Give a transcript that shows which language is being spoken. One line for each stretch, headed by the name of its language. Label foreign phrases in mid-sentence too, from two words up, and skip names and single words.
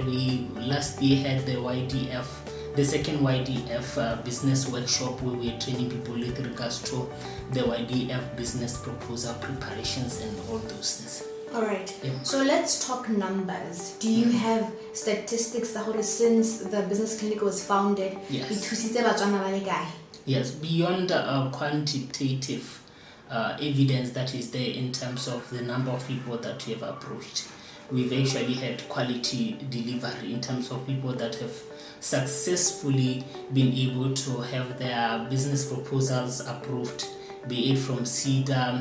English: We last year had the YDF, the second YDF business workshop, where we're training people with regards to the YDF business proposal preparations and all those things. All right. Yeah. So let's talk numbers. Do you have statistics that since the business clinic was founded, Yes.
Tswana: it thusitse Batswana ba le kae?
English: Yes, beyond quantitative evidence that is there in terms of the number of people that we have approached, we've actually had quality delivery in terms of people that have successfully been able to have their business proposals approved, be it from CEDA.